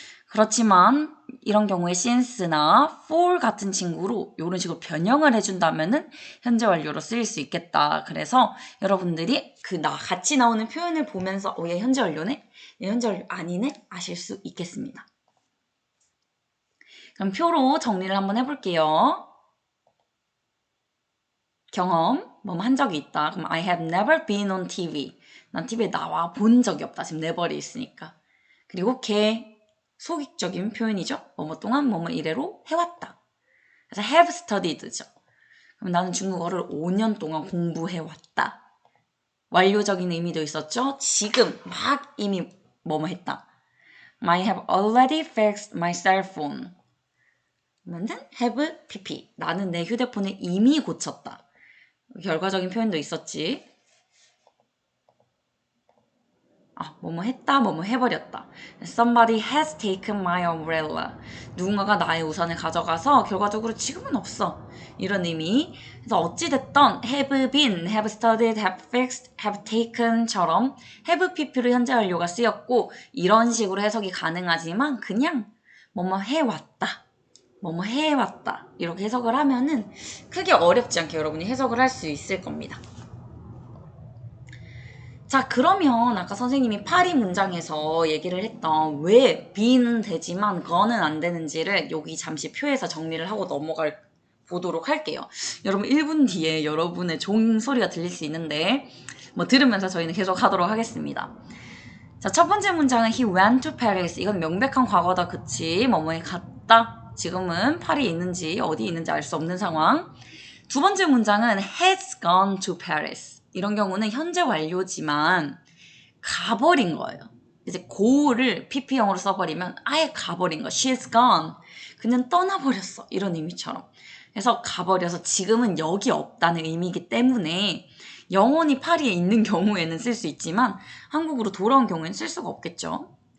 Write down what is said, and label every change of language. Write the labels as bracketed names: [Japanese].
[Korean] 그렇지만 이런 경우에 since나 for 같은 친구로 이런 식으로 변형을 해준다면은 현재 완료로 쓰일 수 있겠다. 그래서 여러분들이 같이 나오는 표현을 보면서 얘 현재 완료네? 얘 현재 완료 아니네? 아실 수 있겠습니다. 그럼 표로 정리를 한번 해볼게요. 경험, 뭐 한 적이 있다. 그럼 [English] I have never been on TV. [Korean] 난 TV에 나와 본 적이 없다. 지금 never이 있으니까. 그리고 소극적인 표현이죠. 뭐뭐 동안 뭐뭐 이래로 해왔다. 그래서 have studied죠. 그럼 나는 중국어를 5년 동안 공부해왔다. 완료적인 의미도 있었죠. 지금 막 이미 뭐뭐 했다. [English] I have already fixed my cell phone. [Korean] 그러면은 [English] have pp. [Korean] 나는 내 휴대폰을 이미 고쳤다. 결과적인 표현도 있었지. 뭐뭐 했다, 뭐뭐 해버렸다. [English] Somebody has taken my umbrella. [Korean] 누군가가 나의 우산을 가져가서 결과적으로 지금은 없어. 이런 의미. 그래서 어찌됐던 have been, have studied, have fixed, have taken처럼 have pp로 현재 완료가 쓰였고 이런 식으로 해석이 가능하지만 그냥 뭐뭐 해왔다. 뭐뭐 해왔다. 이렇게 해석을 하면은 크게 어렵지 않게 여러분이 해석을 할 수 있을 겁니다. 자, 그러면 아까 선생님이 파리 문장에서 얘기를 했던 왜 be는 되지만 go는 안 되는지를 여기 잠시 표에서 정리를 하고 보도록 할게요. 여러분 1분 뒤에 여러분의 종 소리가 들릴 수 있는데 뭐 들으면서 저희는 계속 하도록 하겠습니다. 자, 첫 번째 문장은 [English] he went to Paris. [Korean] 이건 명백한 과거다. 그치? 뭐뭐에 갔다. 지금은 파리에 있는지 어디 있는지 알 수 없는 상황. 두 번째 문장은 [English] has gone to Paris. [Korean] 이런 경우는 현재 완료지만 가버린 거예요. 이제 go를 pp형으로 써버리면 아예 가버린 거. [English] She's gone. [Korean] 그냥 떠나버렸어. 이런 의미처럼. 그래서 가버려서 지금은 여기 없다는 의미이기 때문에 영원히 파리에 있는 경우에는 쓸 수 있지만 한국으로 돌아온 경우에는 쓸 수가 없겠죠.